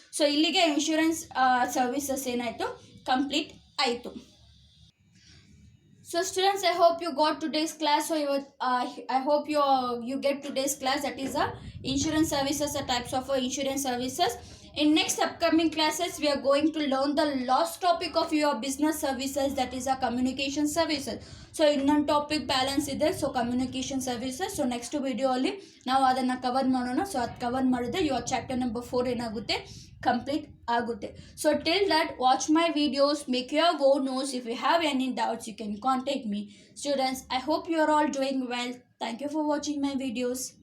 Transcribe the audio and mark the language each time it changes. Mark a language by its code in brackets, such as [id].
[kn] So ಇಲ್ಲಿಗೆ insurance services ಏನಾಯಿತು, complete ಆಯಿತು. [en] So students, I hope you got today's class. So I hope you get today's class, that is insurance services, the types of insurance services. In next upcoming classes, we are going to learn the last topic of your business services, that is communication services. [kn] So ಇನ್ನೊಂದು topic balance ಇದೆ, so communication services. So next video ನಾವು ಅದನ್ನು cover ಮಾಡೋಣ. So ಅದು cover ಮಾಡಿದ್ರೆ [en] your chapter number 4 [kn] ಏನಾಗುತ್ತೆ, complete ಆಗುತ್ತೆ. [en] So till that, watch my videos, make your own notes. If you have any doubts, you can contact me. Students, I hope you are all doing well. Thank you for watching my videos.